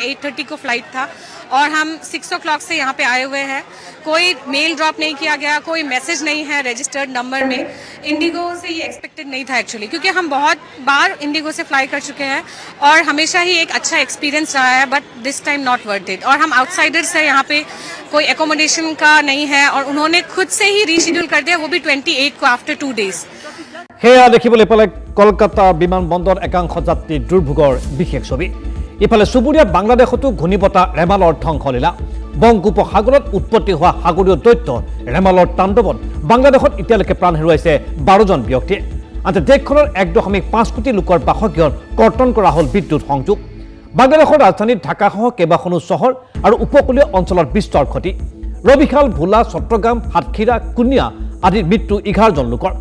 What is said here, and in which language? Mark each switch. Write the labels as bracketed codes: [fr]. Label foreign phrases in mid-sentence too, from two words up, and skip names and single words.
[hi] 8:30 को फ्लाइट था और हम 6 o'clock से यहाँ पे आए हुए हैं कोई [en] mail drop [hi] नहीं किया गया कोई मैसेज नहीं है [en] registered number [hi] में इंडिगो से ये एक्सपेक्टेड नहीं था एक्चुअली क्योंकि हम बहुत बार इंडिगो से फ्लाई कर चुके हैं और हमेशा ही एक अच्छा एक्सपीरियंस रहा है [en] but this time not worth it [hi] और हम आउटसाइडर्स है यहाँ पे कोई एकोमोडेशन का नहीं है और उन्होंने खुद से ही रीशेड्यूल कर दिया वो भी 28 को [en] after 2 days [as] সেয়া দেখিবলৈ পালে কলকাতা বিমান বন্দৰ একাংশ যাত্ৰী দুৰ্ভোগৰ বিশেষ ছবি ইফালে চুবুৰীয়া বাংলাদেশতো ঘূৰ্ণীবতাহ ৰেমালৰ ধ্বংসলীলা বংগোপসাগৰত উৎপত্তি হোৱা সাগৰীয় দৈত্য ৰেমালৰ তাণ্ডৱত বাংলাদেশত এতিয়ালৈকে প্ৰাণ হেৰুৱাইছে 12জন ব্যক্তিয়ে আনহাতে দেশখনৰ 1.5 কোটি লোকৰ বাসগৃহত কৰ্তন কৰা হ'ল বিদ্যুৎ সংযোগ বাংলাদেশৰ ৰাজধানী ঢাকাসহ কেইবাখনো চহৰ আৰু উপকূলীয় অঞ্চলত বিস্তৰ ক্ষতি ৰবিখাল ভোলা চট্টগ্ৰাম সাতখিৰা কুনিয়া আদিৰ মৃত্যু 11জন লোকৰ